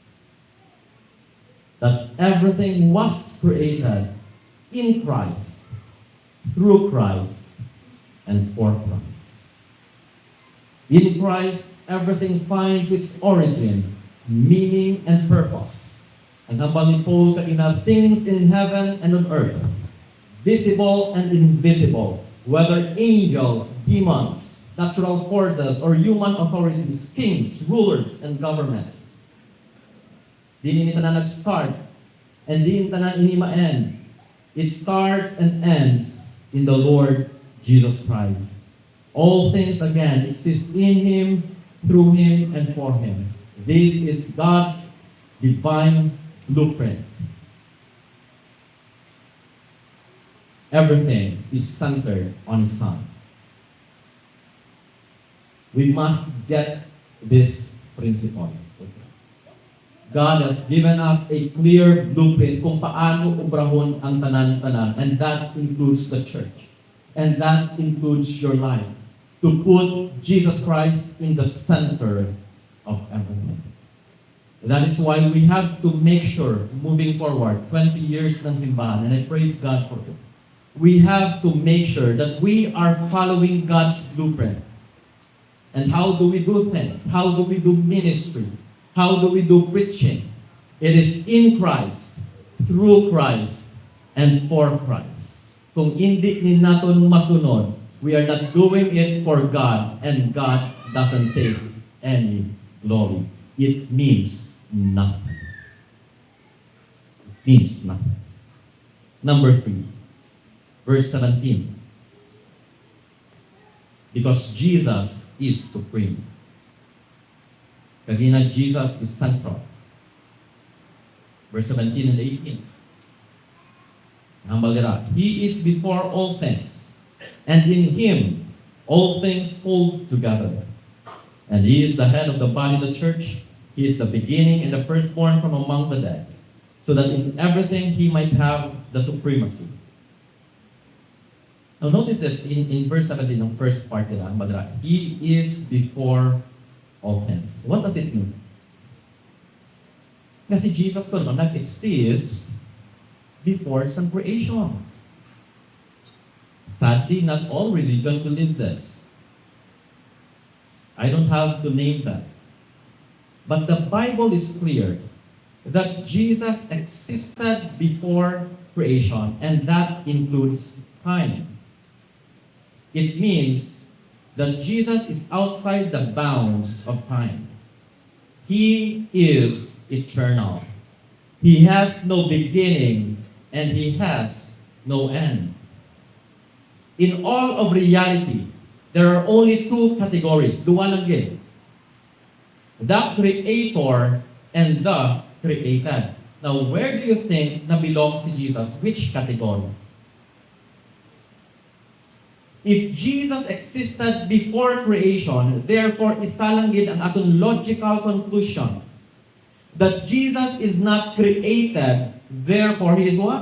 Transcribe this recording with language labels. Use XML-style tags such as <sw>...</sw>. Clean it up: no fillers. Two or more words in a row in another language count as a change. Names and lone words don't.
<en>That everything was created in Christ, through Christ, and for Christ. In Christ, everything finds its origin, meaning, and purpose.</en> <hil>Ang hambal ni Paul kanina,</hil> <en>things in heaven and on earth, visible and invisible, whether angels, demons, natural forces, or human authorities, kings, rulers, and governments.</en> <hil>Di ni tanan nag-start, and di ni tanan ini ma-end.</hil> <en>It starts and ends in the Lord Jesus Christ. All things, again, exist in Him, through Him, and for Him. This is God's divine blueprint. Everything is centered on His Son. We must get this principle. God has given us a clear blueprint</en> <hil>kung paano ubrahon ang tanan-tanan,</hil> <en>and that includes the church. And that includes your life. To put Jesus Christ in the center of everything. That is why we have to make sure, moving forward, 20 years</en> <tl>ng simbahan,</tl> <en>and I praise God for it. We have to make sure that we are following God's blueprint. And how do we do things? How do we do ministry? How do we do preaching? It is in Christ, through Christ, and for Christ.</en> <tl>Kung hindi ni natin masunod,</tl> <en>we are not doing it for God, and God doesn't take any glory. It means nothing. It means nothing. Number 3, verse 17. Because Jesus is supreme. Kagina, Jesus is central. Verse 17 and 18.</en> <hil>Hambal dira,</hil> <en>He is before all things, and in Him all things hold together. And He is the head of the body of the church. He is the beginning and the firstborn from among the dead, so that in everything He might have the supremacy. Now notice this in verse 17 ng first part</en> <hil>nila, hambal dira,</hil> <en>He is before all things. What does it mean?</en> <tl>Kasi Jesus ko naman nag-exist</tl> <en>before some creation. Sadly, not all religion believes this. I don't have to name that. But the Bible is clear that Jesus existed before creation, and that includes time. It means that Jesus is outside the bounds of time. He is eternal. He has no beginning and He has no end. In all of reality, there are only two categories.</en> <hil>Duwa lang yun.</hil> <en>The Creator and the created. Now, where do you think na belongs si Jesus? Which category? If Jesus existed before creation, therefore,</en> <hil>isa lang gid ang atong</hil> <en>logical conclusion that Jesus is not created, therefore, He is what?</en>